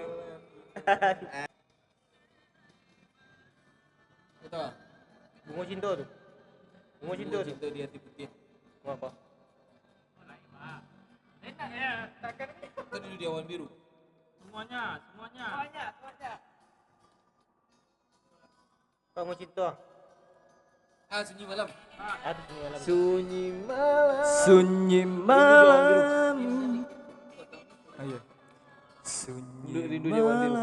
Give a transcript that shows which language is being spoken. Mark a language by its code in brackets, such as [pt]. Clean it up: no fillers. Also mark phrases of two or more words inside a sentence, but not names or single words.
[id] Itu ah. Bunga cinta tuh. Bunga cinta tuh. Cinta di hati putih. Apa? Enak ya, takkan ini. Itu dulu di awan biru. Semuanya. Bunga cinta. Sunyi malam. Sunyi malam. Sunyi malam. Ayo. Sunyi Rindu di awan biru.